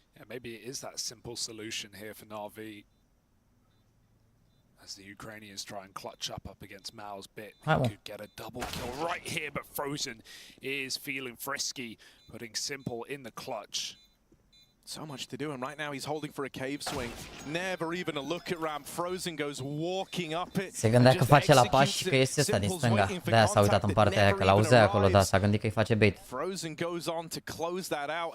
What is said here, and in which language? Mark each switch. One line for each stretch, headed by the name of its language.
English: Yeah, maybe it is that simple solution here for NaVi. As the Ukrainians try and clutch up against MOUZ bit. He could get a double kill right here, but Frozen is feeling frisky, putting Simple in the clutch. So much to do, and right now he's holding for a cave swing. Never even a look at ramp. Frozen goes walking up it.
Romanian: Se gândea că face la pași și că este ăsta din stânga. De-aia s-a uitat în partea aia, că l-auzea acolo, da, s-a gândit că îi face bait.
English: Frozen goes on to close that out.